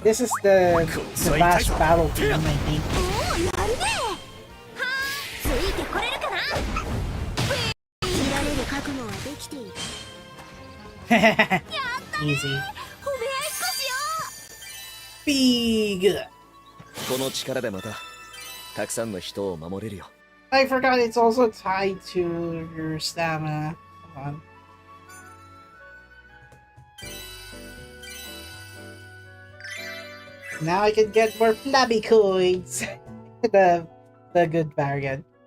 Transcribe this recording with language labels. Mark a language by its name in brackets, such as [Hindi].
[English] This is the last battle team, I think. [Japanese] おお、やるね。はあ、ついてこれるかな。見られる覚悟はできている。やったね。 [English] Easy. [Japanese] 褒め合いっこしよう。 [English] Big. [Japanese] この力でまたたくさんの人を守れるよ。 [English] I forgot it's also tied to your stamina. Hold on. Now I can get more flabby coins. the good variant.